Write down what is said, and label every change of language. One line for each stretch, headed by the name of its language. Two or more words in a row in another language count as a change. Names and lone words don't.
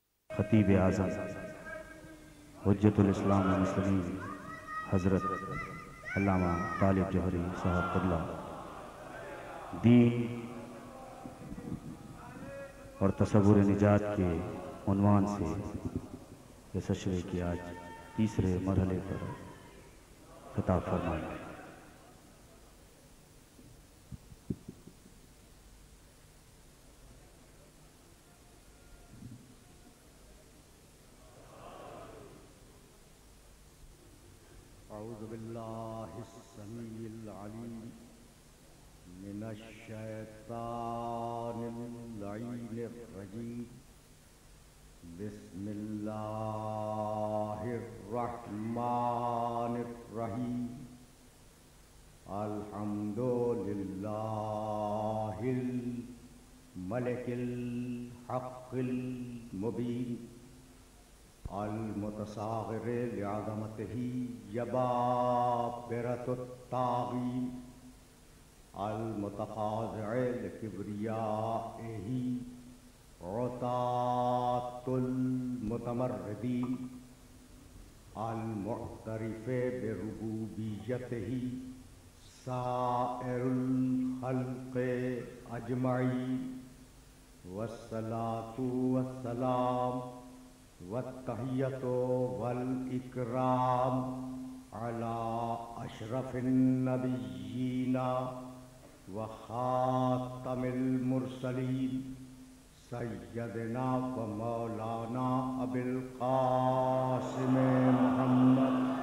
Urdu: خطیب اعظم حجۃ الاسلام والمسلمین حضرت علامہ طالب جوہری صاحب قبلہ دین اور تصور نجات کے عنوان سے اس عشرے کی آج تیسرے مرحلے پر خطاب فرمائیں.
Arabic: أعوذ بالله السميع العليم من الشيطان اللعين الرجيم بسم الله الرحمن الرحيم الحمد لله الملك الحق المبين المتصاغر لعظمته جبابرة الطاغين المتواضع لكبريائه عتاة المتمردين المعترف بربوبيته سائر الخلق أجمعين والصلاة والسلام والتحية والإكرام على أشرف النبيين وخاتم المرسلين سيدنا ومولانا أبي القاسم محمد